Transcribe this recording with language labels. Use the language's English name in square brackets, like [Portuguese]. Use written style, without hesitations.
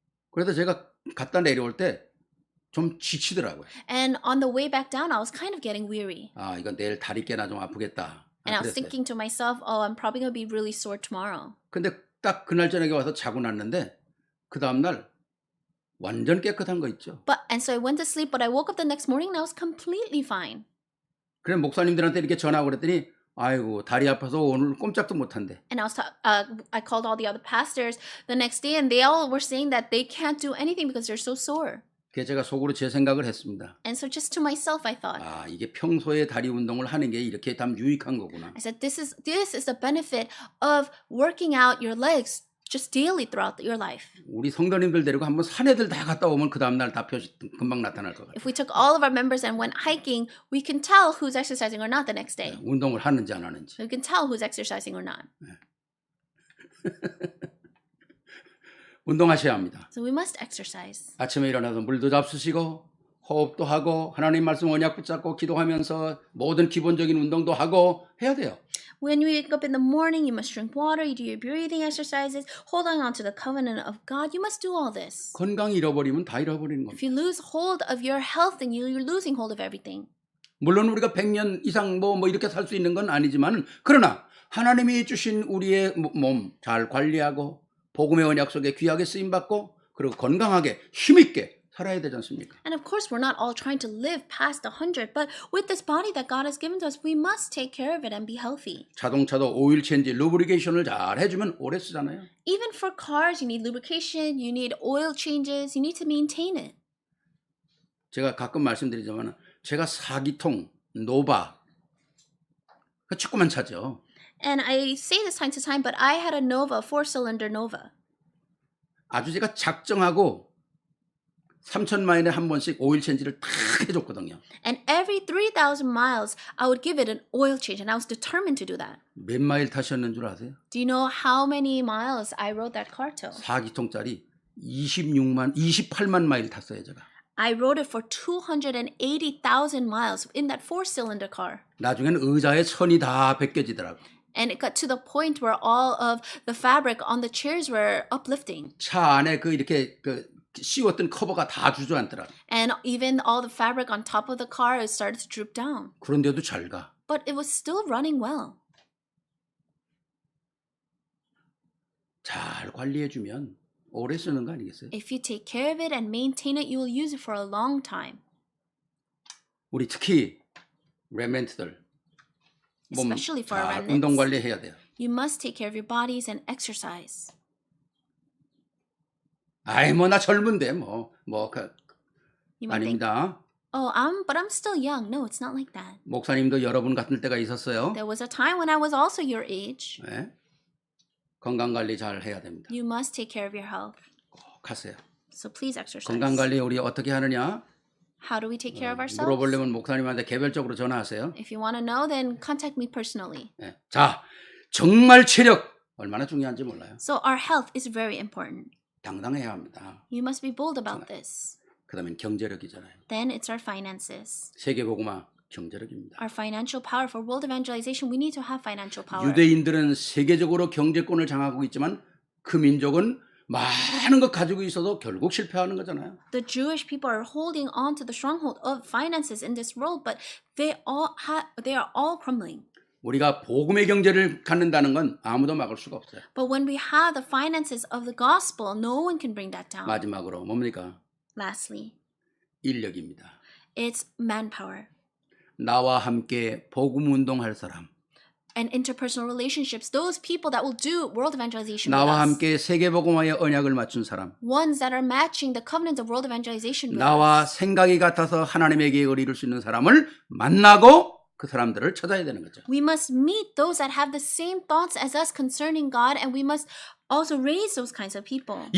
[Korean] 그래서 제가 갔다 내려올 때 좀 지치더라고요. [English] And on the way back down, I was kind of getting weary. [Korean] 아, 이건 내일 다리 깨나 좀 아프겠다. [English] And I was thinking to myself, oh, I'm probably going to be really sore tomorrow. [Korean] 근데 딱 그날 저녁에 와서 자고 났는데 그 다음 날 완전 깨끗한 거 있죠. [English] And so I went to sleep, but I woke up the next morning and I was completely fine. [Korean] 그래 목사님들한테 이렇게 전화하고 그랬더니 아이고 다리 아파서 오늘 꼼짝도 못 한대. [English] And I called all the other pastors the next day and they all were saying that they can't do anything because they're so sore. [Korean] 그래서 제가 속으로 제 생각을 했습니다. [English] And so just to myself, I thought, [Korean] 아, 이게 평소에 다리 운동을 하는 게 이렇게 참 유익한 거구나. [English] I said, this is the benefit of working out your legs just daily throughout your life. [Korean] 우리 성도님들 데리고 한번 산에들 다 갔다 오면 그 다음 날 다 표시 금방 나타날 것 같아요. [English] If we took all of our members and went hiking, we can tell who's exercising or not the next day. [Korean] 운동을 하는지 안 하는지. [English] We can tell who's exercising or not. [Korean] 운동하셔야 합니다. [English] So we must exercise. [Korean] 아침에 일어나서 물도 잡수시고 호흡도 하고 하나님 말씀 언약 붙잡고 기도하면서 모든 기본적인 운동도 하고 해야 돼요. [English] When you wake up in the morning, you must drink water, you do your breathing exercises, holding on to the covenant of God. You must do all this. [Korean] 건강 잃어버리면 다 잃어버리는 겁니다. [English] If you lose hold of your health, then you're losing hold of everything. [Korean] 물론 우리가 100년 이상 뭐 이렇게 살 수 있는 건 아니지만 그러나 하나님이 주신 우리의 몸 잘 관리하고 복음의 언약 속에 귀하게 쓰임받고 그리고 건강하게 힘있게 살아야 되지 않습니까? [English] And of course, we're not all trying to live past 100, but with this body that God has given to us, we must take care of it and be healthy. [Korean] 자동차도 오일 체인지, 루브리케이션을 잘 해주면 오래 쓰잖아요. [English] Even for cars, you need lubrication, you need oil changes, you need to maintain it. [Korean] 제가 가끔 말씀드리지만 제가 4기통 노바 그 축구만 차죠. [English] And I say this time to time, but I had a Nova, 4-cylinder Nova. [Korean] 아주 제가 작정하고 3,000마일에 한 번씩 오일 체인지를 딱 해줬거든요. [English] And every 3,000 miles, I would give it an oil change, and I was determined to do that. [Korean] 몇 마일 타셨는 줄 아세요? [English] Do you know how many miles I rode that car till? [Korean] 4기통짜리 28만 마일 탔어요, 제가. [English] I rode it for 280,000 miles in that 4-cylinder car. [Korean] 나중에는 의자에 천이 다 벗겨지더라고. [English] And it got to the point where all of the fabric on the chairs were uplifting. [Korean] 차 안에 그 이렇게 그 씌웠던 커버가 다 주저앉더라고. [English] And even all the fabric on top of the car started to droop down. [Korean] 그런데도 잘 가. [English] But it was still running well. [Korean] 잘 관리해주면 오래 쓰는 거 아니겠어요? [English] If you take care of it and maintain it, you will use it for a long time. [Korean] 우리 특히 레멘트들 몸 [English] Especially for our [Korean] 잘 [English] remnants. [Korean] 운동 관리해야 돼요. [English] You must take care of your bodies and exercise. [Korean] 아이 뭐 나 젊은데 그 [English] You might think, [Korean] 아닙니다. [English] oh, but I'm still young. No, it's not like that. [Korean] 목사님도 여러분 같을 때가 있었어요. [English] There was a time when I was also your age. [Korean] 네. [English] 건강 관리 잘 해야 됩니다. You must take care of your health. [Korean] 꼭 하세요. [English] So please exercise. [Korean] 건강 관리 우리 어떻게 하느냐? [English] How do we take care of ourselves? [Korean] 물어보려면 목사님한테 개별적으로 전화하세요. [English] If you want to know, then contact me personally. [Korean] 네. 자, 정말 체력 얼마나 중요한지 몰라요. [English] So our health is very important. [Korean] 당당해야 합니다. [English] You must be bold about this. [Korean] 그다음엔 경제력이잖아요. [English] Then it's our finances. [Korean] 세계복음화 경제력입니다. [English] Our financial power. For world evangelization, we need to have financial power. [Korean] 유대인들은 세계적으로 경제권을 장악하고 있지만 그 민족은 많은 것 가지고 있어도 결국 실패하는 거잖아요. [English] The Jewish people are holding on to the stronghold of finances in this world, but they are all crumbling. [Korean] 우리가 복음의 경제를 갖는다는 건 아무도 막을 수가 없어요. [English] But when we have the finances of the gospel, no one can bring that down. [Korean] 마지막으로 뭡니까? [English] Lastly, [Korean] 인력입니다. [English] it's manpower [Korean] 나와 함께 복음 운동할 사람, [English] and interpersonal relationships. Those people that will do world evangelization with [Korean] 나와 함께 세계복음화의 언약을 맞춘 사람, [English] Ones that are matching the covenant of world evangelization with [Korean] 나와 [English] us. [Korean] 생각이 같아서 하나님의 계획을 이룰 수 있는 사람을 만나고 그 사람들을 찾아야 되는 거죠. [English] We must meet those that have the same thoughts as us concerning God, and we must also raise those kinds of people.